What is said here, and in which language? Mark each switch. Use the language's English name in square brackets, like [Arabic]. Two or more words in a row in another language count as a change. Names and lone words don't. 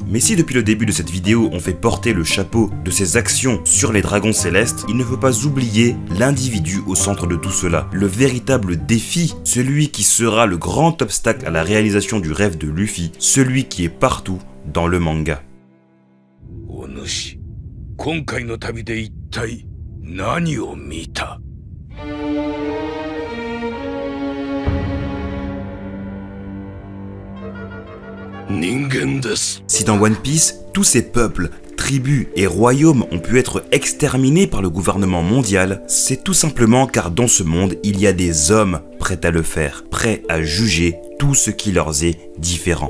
[French] Mais si depuis le début de cette vidéo on fait porter le chapeau de ces actions sur les dragons célestes, il ne faut pas oublier l'individu au centre de tout cela, le véritable défi, celui qui sera le grand obstacle à la réalisation du rêve de Luffy, celui qui est partout dans le manga. [Japanese] お主、今回の旅で一体何を見た? [French] Si dans One Piece, tous ces peuples, tribus et royaumes ont pu être exterminés par le gouvernement mondial, c'est tout simplement car dans ce monde, il y a des hommes prêts à le faire, prêts à juger tout ce qui leur est différent.